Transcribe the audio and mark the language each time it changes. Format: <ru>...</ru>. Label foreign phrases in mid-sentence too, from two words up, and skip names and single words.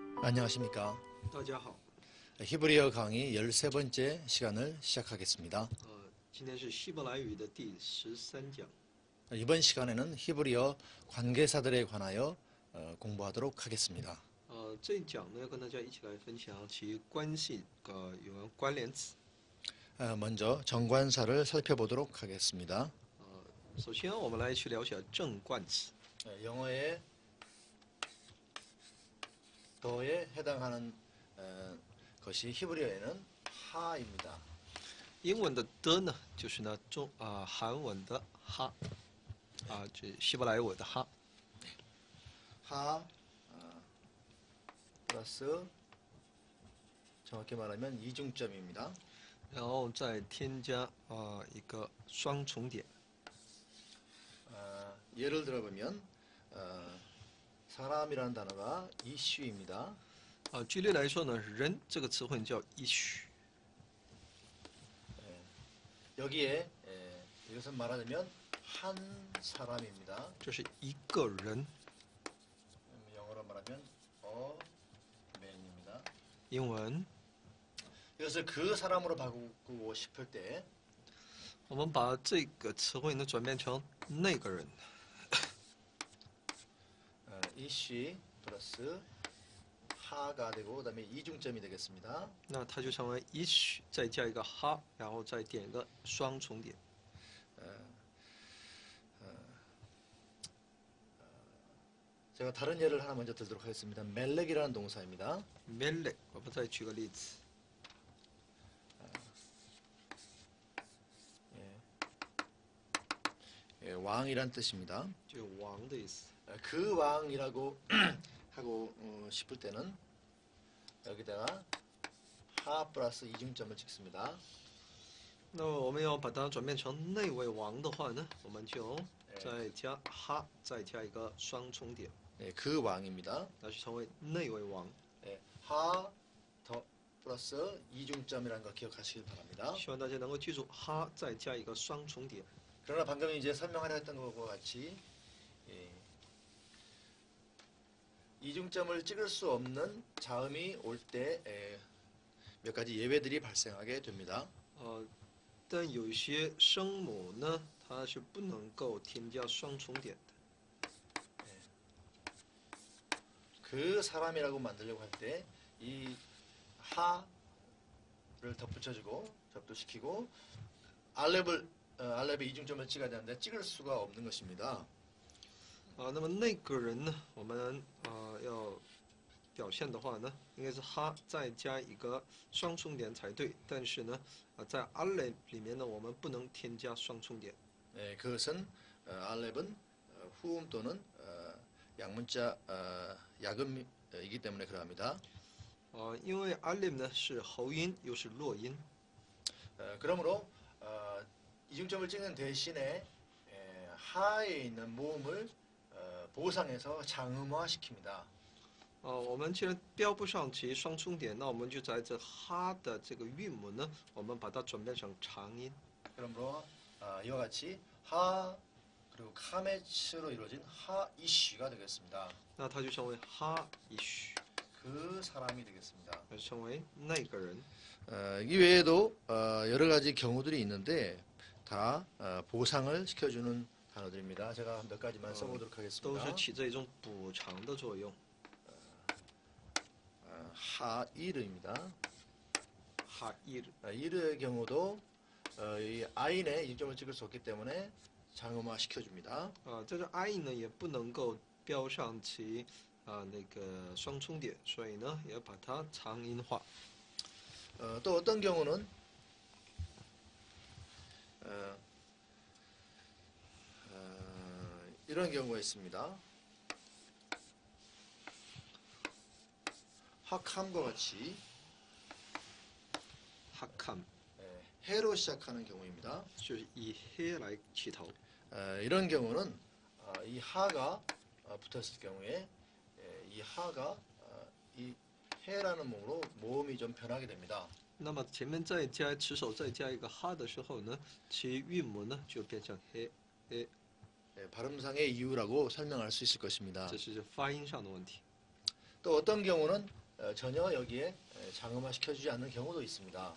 <ko>안녕하십니까.</ko> <zh>大家好，</zh> <ko>히브리어 강의 13번째 시간을 시작하겠습니다.</ko> <zh>今天是希伯来语的第13讲。</zh> <ko>이번 시간에는 히브리어 관계사들에 관하여 공부하도록 하겠습니다.</ko> <zh>这一讲呢，要跟大家一起来分享其关系有关关联词。</zh> <ko>먼저 정관사를 살펴보도록 하겠습니다.</ko> <zh>首先，我们来去了解正冠词。</zh> <ko>영어의 더에 해당하는 것이 히브리어에는 하입니다.</ko> <zh>英文的的呢，就是呢韩文的哈，这希伯来文的哈。</zh> <ko>하 플러스 정확히 말하면 이중점입니다.</ko> <zh>然后再添加一个双重点。</zh> <ko>예를 들어보면 사람이라는 단어가 이슈입니다.</ko> <zh>举例来说呢，人这个词汇叫 ish。</zh> <ko>여기에 이것은 말하자면 한 사람입니다.</ko> <zh>这是一个人，</zh> <ko>영어로 말하면</ko> <en>a man</en> <ko>입니다.</ko> <zh>英文</zh> <ko>이것을 그 사람으로 바꾸고 싶을 때</ko> <zh>我们把这个词汇呢转变成那个人。</zh> <ko>이슈 플러스 하가 되고 그다음에 이중점이 되겠습니다.</ko> <zh>那它就成为 ish 再加一个哈，然后再点一个双重点。</zh> <ko>제가 다른 예를 하나 먼저 들도록 하겠습니다. 멜렉이라는 동사입니다. 멜렉，</ko> <zh>我们再举个例子。</zh> <ko>왕이란 뜻입니다.</ko> <zh>就王的意思。</zh> <ko>그 왕이라고 하고 싶을 때는 여기다가 하 플러스 이중점을 찍습니다.</ko> <zh>那么我们要把它转变成那位王的话呢，我们就再加哈，再加一个双重点，</zh> <ko>그 왕입니다.</ko> <zh>那就成为那位王。</zh> <ko>하 더 플러스 이중점이라는 거 기억하시길 바랍니다.</ko> <zh>希望大家能够记住哈，再加一个双重点。</zh> <ko>그러나 방금 이제 설명하려 했던 것과 같이 이중점을 찍을 수 없는 자음이 올 때 몇 가지 예외들이 발생하게 됩니다.</ko> <zh>但有一些声母呢，它是不能够添加双重点的。</zh> <ko>그 사람이라고 만들려고 할 때 이 하를 덧붙여주고 접두시키고 알렙에 이중점을 찍어야 되는데 찍을 수가 없는 것입니다.</ko> <zh>那么那个人呢，我们要表现的话呢，应该是哈再加一个双重点才对。但是呢，在알렙里面呢，我们不能添加双重点。</zh> <ko>그것은 알렙은 후음 또는 양문자 야금이기 때문에 그러합니다.</ko> <zh>因为알렙呢是喉音又是落音，</zh> <ko>그러므로 이중점을 찍는 대신에 하에 있는 모음을 보상해서 장음화시킵니다.</ko> <zh>我们既然标不上其双重点，那我们就在这哈的这个韵母呢，我们把它转变成长音。</zh> <ko>그러므로 이와 같이 하 그리고 카메츠로 이루어진 하 이슈가 되겠습니다.</ko> <zh>那它就成为哈 ish，</zh> <ko>그 사람이 되겠습니다.</ko> <zh>那就成为那个人。</zh> <ko>이 외에도 여러 가지 경우들이 있는데 다 보상을 시켜주는 단어들입니다. 제가 몇 가지만 써보도록</ko> <zh>都</zh> <ko>하겠습니다.</ko> <zh>是起着一种补偿的作用。</zh> <ko>하이르입니다.</ko> <zh>哈伊</zh> <ko>이르의 경우도 이 아인에 이점을 찍을 수 없기 때문에 장음화 시켜줍니다.</ko> <zh>在这 i 呢也不能够标上其那个双重点，所以呢也把它长音化。</zh> <ko>또 어떤 경우는 이런 경우가 있습니다. 학함과 같이 하캄 해로 시작하는 경우입니다.</ko> <zh>就是以黑来起头。</zh> <ko>이런 경우는 이 하가 붙었을 경우에 이 하가 이 해라는 몸으로 모음이 좀 변하게 됩니다.</ko> <zh>那么前面再加持手再加一个哈的时候呢，其韵母呢就变成黑。</zh> <ko>발음상의 이유라고 설명할 수 있을 것입니다.</ko> <zh>这是发音上的问题。</zh> <ko>또 어떤 경우는 전혀 여기에 장음화 시켜주지 않는 경우도 있습니다.</ko>